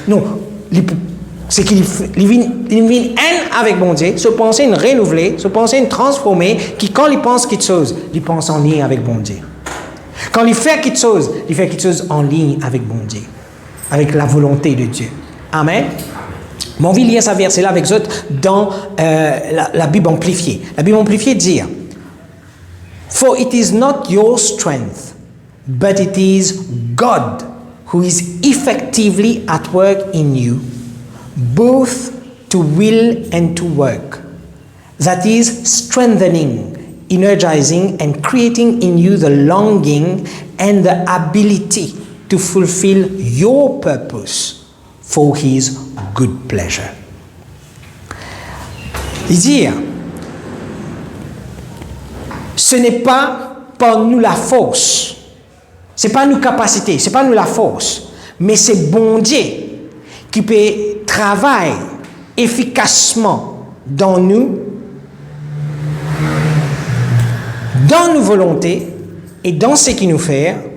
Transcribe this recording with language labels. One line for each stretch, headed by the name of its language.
French: Non, c'est qu'il vient haine avec bon Dieu, se penser une renouvelée, se penser une transformée, qui quand il pense quelque chose, il pense en lien avec bon Dieu. Quand il fait quelque chose en ligne avec bon Dieu, avec la volonté de Dieu. Amen. Mon envie de lire ce verset-là avec vous dans la Bible amplifiée. La Bible amplifiée dit
English: For it is not your strength, but it is God who is effectively at work in you, both to will and to work. That is strengthening, energizing, and creating in you the longing and the ability to fulfill your purpose for His good pleasure.
French: Il dit, ce n'est pas par nous la force, c'est pas nos capacités, c'est pas nous la force, mais c'est bon Dieu qui peut travailler efficacement dans nous, dans nos volontés et dans ce qu'il nous fait.